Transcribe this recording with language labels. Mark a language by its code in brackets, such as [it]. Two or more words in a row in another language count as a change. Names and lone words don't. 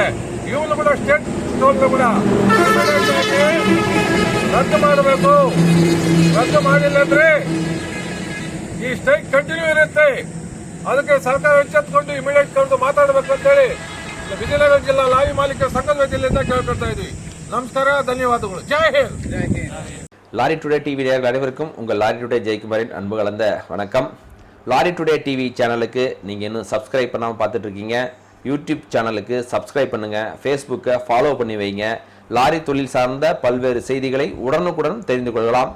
[kn] ಇವನು ಕೂಡ ಸ್ಟೇಟ್ ಟೋಲ್ ಕೂಡ ರದ್ದು ಮಾಡಬೇಕು. ರದ್ದು ಮಾಡಿಲ್ಲ ಅಂದ್ರೆ ಈ ಸ್ಟ್ರೈಕ್ ಕಂಟಿನ್ಯೂ ಇರುತ್ತೆ. ಅದಕ್ಕೆ ಸರ್ಕಾರ ಎಚ್ಚೆತ್ತುಕೊಂಡು ಇಮಿಡಿಯೇಟ್ ಕರೆದು ಮಾತಾಡಬೇಕು ಅಂತ ಹೇಳಿ ವಿಜಯನಗರ ಜಿಲ್ಲಾ ಲಾರಿ ಮಾಲೀಕರ ಸಂಘದ ವತಿಯಿಂದ ಕೇಳ್ಕೊಳ್ತಾ ಇದ್ವಿ. ನಮಸ್ಕಾರ, ಧನ್ಯವಾದಗಳು. [hi] जय हिंद. [ta] லாரி டுடே டிவி நேயர்கள் அனைவருக்கும் உங்கள் லாரி டுடே ஜெயக்குமாரின் அன்பு கலந்த வணக்கம். லாரி டுடே டிவி சேனலுக்கு நீங்கள் இன்னும் சப்ஸ்கிரைப் பண்ணாமல் பார்த்துட்டு இருக்கீங்க. யூடியூப் சேனலுக்கு சப்ஸ்கிரைப் பண்ணுங்கள், ஃபேஸ்புக்கை ஃபாலோ பண்ணி வைங்க. லாரி தொழில் சார்ந்த பல்வேறு செய்திகளை உடனுக்குடன் தெரிந்து கொள்ளலாம்.